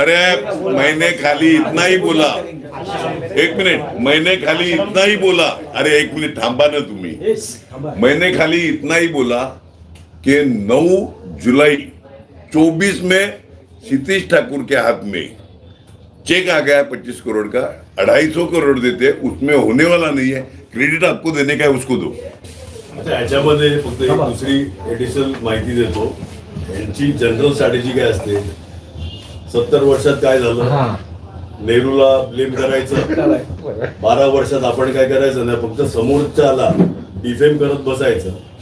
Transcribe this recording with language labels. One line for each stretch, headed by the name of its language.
Hindi: अरे मैंने खाली इतना ही बोला. एक मिनिट, मैंने खाली इतना ही बोला.
Marathi: अरे एक मिनिट थांबा ना तुम्ही.
Hindi: मैंने खाली इतना ही बोला कि 9 जुलाई 24 में क्षितिज ठाकुर के हाथ में चेक आ गया 25 करोड़ का. 250 करोड़ देते, उसमें होने वाला नहीं है. क्रेडिट आपको देने का है, उसको दो.
Marathi: आता याच्यामध्ये फक्त एक दुसरी एडिशनल माहिती देतो. यांची जनरल स्ट्रॅटेजी काय असते, 70 वर्षात काय झालं, नेहरूला ब्लेम करायचं, 12 वर्षात आपण काय करायचं ना, फक्त समोरच्याला डिफेम करत बसायचं.